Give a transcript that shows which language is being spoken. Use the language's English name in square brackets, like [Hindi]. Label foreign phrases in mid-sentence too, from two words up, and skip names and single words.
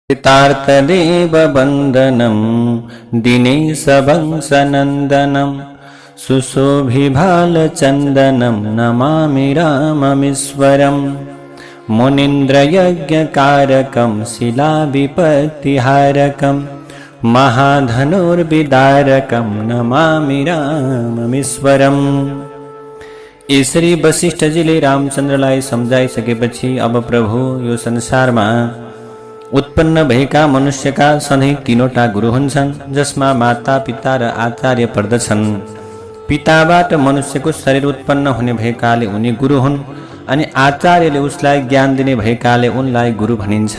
[Sanskrit] पितार्तदेव वन्दनं दिनेशवंशनन्दनं सुशोभिभालचन्दनं नमामि राममीश्वरम् मुनीन्द्रयज्ञकारकं शिलाविपत्तिहारकं महाधनुर्विदारकं नमामि राममीश्वरम्। [Nepali] श्री वशिष्ठजीले रामचन्द्रलाई सम्झाइसकेपछि अब प्रभु यो संसारमा उत्पन्न भएका मनुष्यका सधैँ तीनवटा गुरु हुन्छन्, जसमा माता पिता र आचार्य पर्दछन्। पिताबाट मनुष्यको शरीर उत्पन्न हुने भएकाले उनी गुरु हुन्, अनि आचार्यले उसलाई ज्ञान दिने भएकाले उनलाई गुरु भनिन्छ।